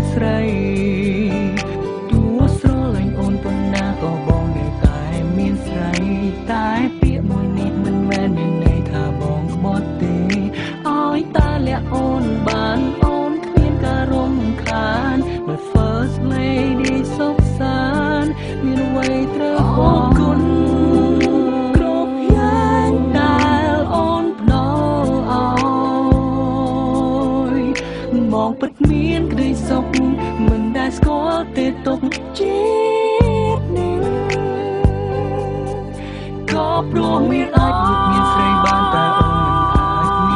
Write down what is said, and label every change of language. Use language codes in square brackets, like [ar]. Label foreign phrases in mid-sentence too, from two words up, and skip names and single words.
[km] ស្រីទោះស្រឡាញ់អូនប៉ុណ្ណាក៏បងនៅតែមានស្រីតែពាក្យមួយនេះមិនមែនមានន័យថាបងក្បត់ទេឲ្យតែលាក់អូនបានអូនគ្មានការរំខាន [en] My first lady [km] សុខសាន្តមានអ្វីត្រូវអរគុណគ្រប់យ៉ាងដែលអូនផ្ដល់ ឲ្យមកពិតមានក្តីសុខមិនដែលស្គាល់ទេទុកជាតិនេះក៏ព្រោះមានអាចរួចមានស្រីបានតែអូនមិន